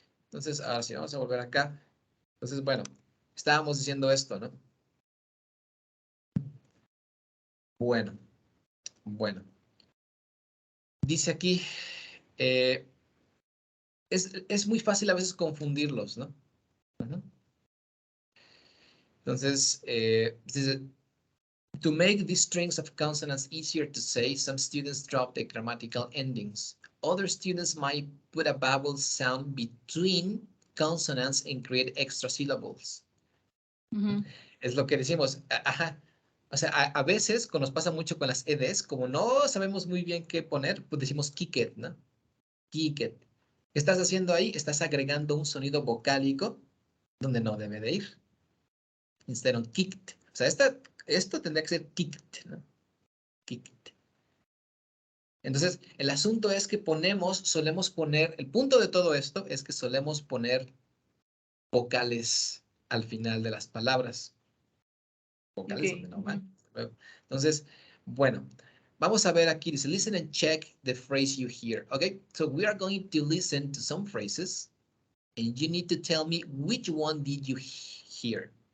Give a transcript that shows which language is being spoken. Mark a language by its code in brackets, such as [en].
[es] Entonces, ahora sí, vamos a volver acá. Entonces, bueno, estábamos diciendo esto, ¿no? Bueno, bueno. Dice aquí, eh, es muy fácil a veces confundirlos, ¿no? Ujú. Entonces, dice, [en] to make these strings of consonants easier to say, some students drop the grammatical endings. Other students might put a vowel sound between consonants and create extra syllables. [es] Es lo que decimos, ajá. O sea, a veces, cuando nos pasa mucho con las EDs, como no sabemos muy bien qué poner, pues decimos kick it, ¿no? Kick it. ¿Qué estás haciendo ahí? Estás agregando un sonido vocálico donde no debe de ir. [en] Instead of kicked. [es] O sea, esto tendría que ser kicked, ¿no? Kicked. Entonces, el asunto es que solemos poner, el punto de todo esto es que solemos poner vocales al final de las palabras. Vocales donde [en] Okay. [es] no van. Entonces, bueno, vamos a ver aquí. Dice, [en] listen and check the phrase you hear. Okay, so we are going to listen to some phrases and you need to tell me which one did you hear.